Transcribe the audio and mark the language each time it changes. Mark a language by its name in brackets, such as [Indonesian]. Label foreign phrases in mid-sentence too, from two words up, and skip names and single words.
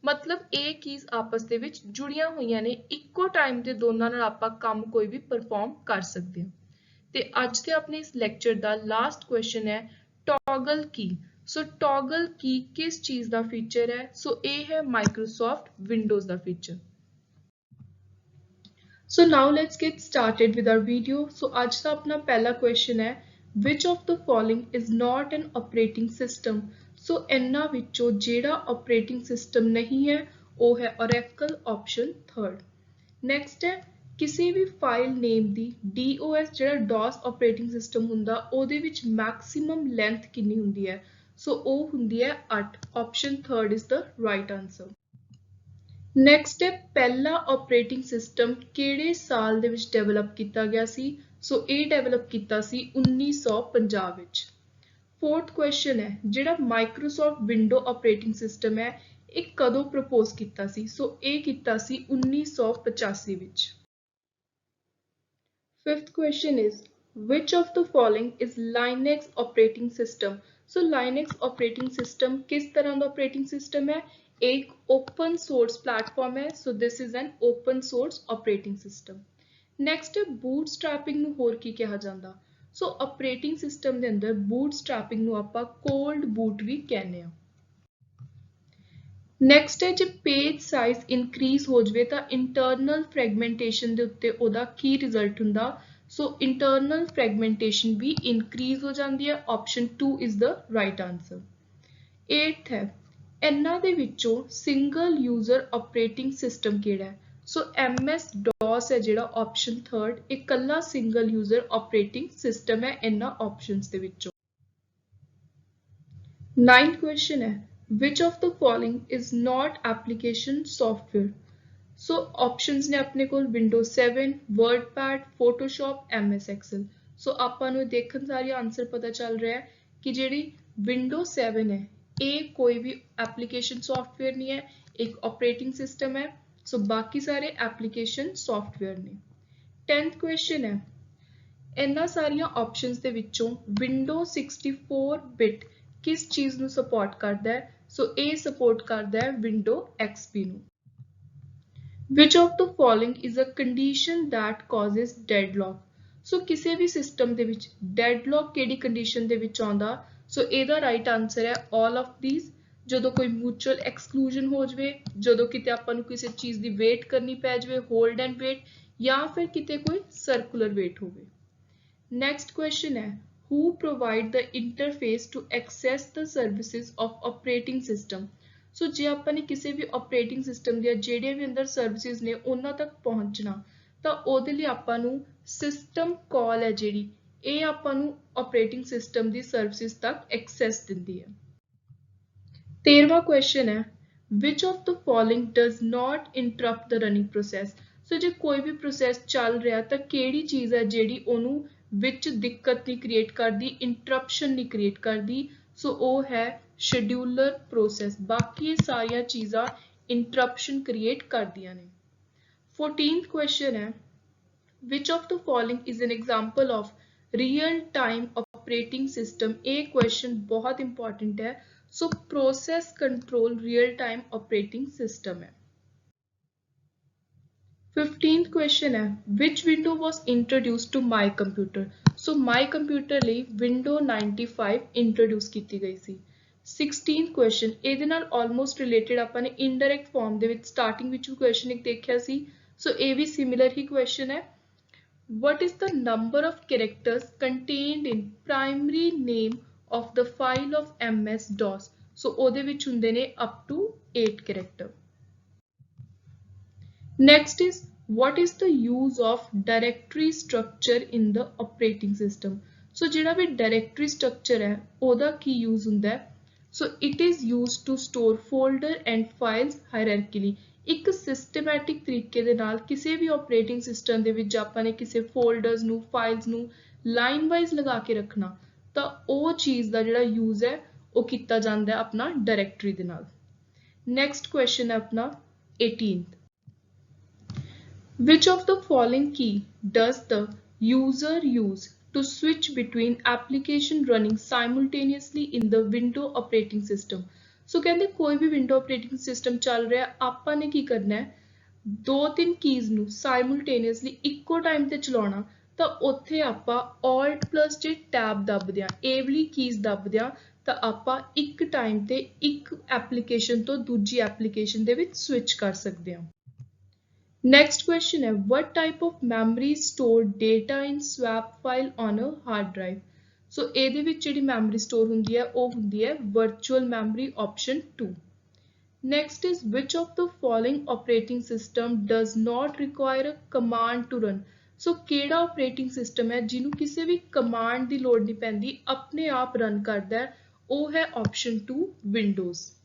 [Punjabi] ਮਤਲਬ ਇਹ ਕੀਜ਼ ਆਪਸ ਦੇ ਵਿੱਚ ਜੁੜੀਆਂ ਹੋਈਆਂ ਨੇ, ਇੱਕੋ ਟਾਈਮ ਤੇ ਦੋਨਾਂ ਨਾਲ ਆਪਾਂ ਕੰਮ ਕੋਈ ਵੀ ਪਰਫਾਰਮ ਕਰ ਸਕਦੇ ਹਾਂ। ਤੇ ਅੱਜ ਦੇ ਆਪਣੇ ਇਸ ਲੈਕਚਰ ਦਾ [English] last question [Punjabi] ਹੈ [English] toggle key. [Punjabi] ਸੋ [English] toggle key [Punjabi] ਕਿਸ ਚੀਜ਼ ਦਾ ਫੀਚਰ ਹੈ? ਸੋ ਇਹ ਹੈ ਮਾਈਕਰੋਸੌਫਟ ਵਿੰਡੋਜ਼ ਦਾ ਫੀਚਰ। [English] So now let's get started with our video. So [Hindi] आज का अपना पहला question है [English] which of the following is not an operating system? [Punjabi] So ਇਹਨਾਂ ਵਿੱਚੋਂ ਜਿਹੜਾ [English] operating system [Punjabi] ਨਹੀਂ ਹੈ ਉਹ ਹੈ Oracle [English] option third. [Punjabi] Next है किसी भी [English] file name [Punjabi] दी DOS जेड़ा DOS [English] operating system [Punjabi] ਹੁੰਦਾ ਉਹਦੇ ਵਿੱਚ [English] maximum length [Punjabi] ਕਿੰਨੀ ਹੁੰਦੀ ਹੈ? So ਉਹ ਹੁੰਦੀ ਹੈ 8. [English] Option third is the right answer. [Punjabi] ਨੈਕਸਟ ਹੈ ਪਹਿਲਾ [English] operating system [Punjabi] ਕਿਹੜੇ ਸਾਲ ਦੇ ਵਿੱਚ ਡਿਵੈਲਪ ਕੀਤਾ ਗਿਆ ਸੀ? ਸੋ ਇਹ ਡਿਵੈਲਪ ਕੀਤਾ ਸੀ 1950 ਵਿੱਚ। [English] fourth question [Punjabi] ਹੈ ਜਿਹੜਾ [English] Microsoft Window operating system [Punjabi] ਹੈ ਇਹ ਕਦੋਂ ਪ੍ਰਪੋਜ਼ ਕੀਤਾ ਸੀ? ਸੋ ਇਹ ਕੀਤਾ ਸੀ 1985 ਵਿੱਚ। [English] fifth question is which of the following is Linux operating system? So Linux operating system [Hindi] किस तरह का [English] operating system है? एक open source platform है, so this is an open source operating system. [Punjabi] Next है bootstrapping ਨੂੰ ਹੋਰ ਕੀ ਕਿਹਾ ਜਾਂਦਾ? So [English] operating system [Punjabi] ਦੇ ਅੰਦਰ bootstrapping ਨੂੰ ਆਪਾਂ [English] cold boot [Punjabi] ਵੀ ਕਹਿੰਦੇ ਆ। Next ਹੈ ਜੇ [English] page size increase [Punjabi] ਹੋ ਜਾਵੇ ਤਾਂ [English] internal fragmentation [Punjabi] ਦੇ ਉੱਤੇ ਉਹਦਾ ਕੀ result ਹੁੰਦਾ? [Hindi] So [English] internal fragmentation [Hindi] भी increase हो जाती है। [English] Option 2 is the right answer. [Punjabi] 8th ਹੈ ਇਹਨਾਂ ਦੇ ਵਿੱਚੋਂ [English] single user operating system [Punjabi] ਕਿਹੜਾ ਹੈ? So MS DOS है जेड़ा [English] option 3rd [Punjabi] ਇੱਕ ਕੱਲਾ [English] single user operating system [Punjabi] ਹੈ ਇਹਨਾਂ options ਦੇ ਵਿੱਚੋਂ। [English] 9th question है which of the following is not application software? [Hindi] सो ऑप्शंस ने अपने को विंडोज 7 वर्डपैड फोटोशॉप MS एक्सेल। [Punjabi] सो ਆਪਾਂ ਨੂੰ ਦੇਖਣ ਸਾਰੀ ਆਨਸਰ ਪਤਾ ਚੱਲ ਰਿਹਾ ਹੈ ਕਿ ਜਿਹੜੀ ਵਿੰਡੋਜ਼ 7 ਹੈ ਇਹ ਕੋਈ ਵੀ [English] application software [Punjabi] ਨਹੀਂ ਹੈ, ਇੱਕ [English] operating system [Punjabi] ਹੈ। ਸੋ ਬਾਕੀ ਸਾਰੇ [English] application software [Punjabi] ਨੇ। [English] 10th question [Punjabi] ਹੈ ਇਹਨਾਂ ਸਾਰੀਆਂ ਆਪਸ਼ਨਸ ਦੇ ਵਿੱਚੋਂ ਵਿੰਡੋਜ਼ 64 ਬਿਟ ਕਿਸ ਚੀਜ਼ ਨੂੰ ਸਪੋਰਟ ਕਰਦਾ ਹੈ? ਸੋ ਇਹ ਸਪੋਰਟ ਕਰਦਾ ਹੈ ਵਿੰਡੋ XP ਨੂੰ। [English] Which of the following is a condition that causes deadlock? [Punjabi] So [Hindi] किसी भी [Punjabi] system ਦੇ ਵਿੱਚ deadlock ਕਿਹੜੀ condition ਦੇ ਵਿੱਚ ਆਉਂਦਾ? So ਇਹਦਾ [English] right answer [Punjabi] ਹੈ [English] all of these। [Punjabi] ਜਦੋਂ ਕੋਈ [English] mutual exclusion [Punjabi] ਹੋ ਜਾਵੇ, ਜਦੋਂ ਕਿਤੇ ਆਪਾਂ ਨੂੰ ਕਿਸੇ ਚੀਜ਼ ਦੀ wait ਕਰਨੀ ਪੈ ਜਾਵੇ [English] hold and wait, [Punjabi] ਜਾਂ ਫਿਰ ਕਿਤੇ ਕੋਈ [English] circular wait [Punjabi] ਹੋਵੇ। [English] Next question ਹੈ who provide the interface to access the services of operating system? [Punjabi] ਸੋ ਜੇ ਆਪਾਂ ਨੇ ਕਿਸੇ ਵੀ [English] operating system [Punjabi] ਦੀਆਂ ਜਿਹੜੀਆਂ ਵੀ ਅੰਦਰ ਸਰਵਿਸਿਜ਼ ਨੇ ਉਹਨਾਂ ਤੱਕ ਪਹੁੰਚਣਾ ਤਾਂ ਉਹਦੇ ਲਈ ਆਪਾਂ ਨੂੰ [English] system call [Punjabi] ਹੈ ਜਿਹੜੀ ਇਹ ਆਪਾਂ ਨੂੰ [English] operating system [Punjabi] ਦੀ ਸਰਵਿਸਿਜ਼ ਤੱਕ ਐਕਸੈਸ ਦਿੰਦੀ ਹੈ। 13ਵਾਂ ਕੁਐਸਚਨ ਹੈ [English] which of the following does not interrupt the running process? [Punjabi] ਸੋ ਜੇ ਕੋਈ ਵੀ ਪ੍ਰੋਸੈਸ ਚੱਲ ਰਿਹਾ ਤਾਂ ਕਿਹੜੀ ਚੀਜ਼ ਹੈ ਜਿਹੜੀ ਉਹਨੂੰ ਵਿੱਚ ਦਿੱਕਤ ਨਹੀਂ ਕ੍ਰੀਏਟ ਕਰਦੀ, ਇੰਟਰਪਸ਼ਨ ਨਹੀਂ ਕ੍ਰੀਏਟ ਕਰਦੀ? ਸੋ ਉਹ ਹੈ [English] scheduler process। [Punjabi] ਬਾਕੀ ਇਹ ਸਾਰੀਆਂ ਚੀਜ਼ਾਂ [English] interruption create [Punjabi] ਕਰ ਦਿੰਦੀਆਂ ਨੇ। [English] 14th question है which of the following is an example of real time operating system? [Hindi] ये question बहुत important है। [English] so process control real time operating system है। 15th question है which window was introduced to my computer? [Punjabi] so [English] my computer [Punjabi] ਲਈ window 95 introduce ਕੀਤੀ ਗਈ ਸੀ। [English] 16th question [Punjabi] ਇਹਦੇ ਨਾਲ [English] almost related [Punjabi] ਆਪਾਂ ਨੇ [English] indirect form [Punjabi] ਦੇ ਵਿੱਚ starting ਵਿੱਚ ਵੀ question ਇੱਕ ਦੇਖਿਆ ਸੀ। [English] so [Punjabi] ਇਹ ਵੀ similar ਹੀ question ਹੈ [English] what is the number of characters contained in primary name of the file of MS DOS? [Punjabi] so ਉਹਦੇ ਵਿੱਚ ਹੁੰਦੇ ਨੇ [English] up to 8 character। next is what is the use of directory structure in the operating system? [Punjabi] so ਜਿਹੜਾ ਵੀ [English] directory structure [Punjabi] ਹੈ ਉਹਦਾ ਕੀ use ਹੁੰਦਾ ਹੈ? [English] So it is used to store folder and files hierarchically। [Punjabi] ਇੱਕ systematic ਤਰੀਕੇ ਦੇ ਨਾਲ ਕਿਸੇ ਵੀ [English] operating system [Punjabi] ਦੇ ਵਿੱਚ ਆਪਾਂ ਨੇ ਕਿਸੇ folders ਨੂੰ files ਨੂੰ [English] line wise [Punjabi] ਲਗਾ ਕੇ ਰੱਖਣਾ ਤਾਂ ਉਹ ਚੀਜ਼ ਦਾ ਜਿਹੜਾ use ਹੈ ਉਹ ਕੀਤਾ ਜਾਂਦਾ ਹੈ ਆਪਣਾ directory ਦੇ ਨਾਲ। [English] next question [Punjabi] ਹੈ ਆਪਣਾ [English] 18th which of the following key does the user use to switch between application running simultaneously in the window operating system? [Hindi] सो कहते कोई भी विंडो ऑपरेटिंग सिस्टम चल रहा है, [Punjabi] ਆਪਾਂ ਨੇ ਕੀ ਕਰਨਾ ਹੈ, 2-3 ਕੀਜ਼ ਨੂੰ ਸਾਈਮਲਟੇਨੀਅਸਲੀ ਇੱਕੋ ਟਾਈਮ ਤੇ ਚਲਾਉਣਾ, ਤਾਂ ਉੱਥੇ ਆਪਾਂ [English] Alt plus [Punjabi] ਜੇ ਟੈਬ ਦੱਬਦੇ ਆ, ਇਹ ਵਾਲੀ ਕੀਜ਼ ਦੱਬਦੇ ਆ, ਤਾਂ ਆਪਾਂ ਇੱਕ ਟਾਈਮ ਤੇ ਇੱਕ ਐਪਲੀਕੇਸ਼ਨ ਤੋਂ ਦੂਜੀ ਐਪਲੀਕੇਸ਼ਨ ਦੇ ਵਿੱਚ ਸਵਿਚ ਕਰ ਸਕਦੇ ਹਾਂ। [English] Next question है, what type of memory store data in swap file on a hard drive? [Punjabi] So ਇਹਦੇ ਵਿੱਚ ਜਿਹੜੀ [English] memory store [Punjabi] ਹੁੰਦੀ ਹੈ ਉਹ ਹੁੰਦੀ ਹੈ [English] virtual memory option 2. Next is, which of the following operating system does not require a command to run? [Punjabi] So ਕਿਹੜਾ [English] operating system [Punjabi] ਹੈ ਜਿਹਨੂੰ ਕਿਸੇ ਵੀ command ਦੀ ਲੋੜ ਨਹੀਂ ਪੈਂਦੀ, ਆਪਣੇ ਆਪ ਰਨ ਕਰਦਾ ਹੈ, ਉਹ ਹੈ [English] option 2 Windows.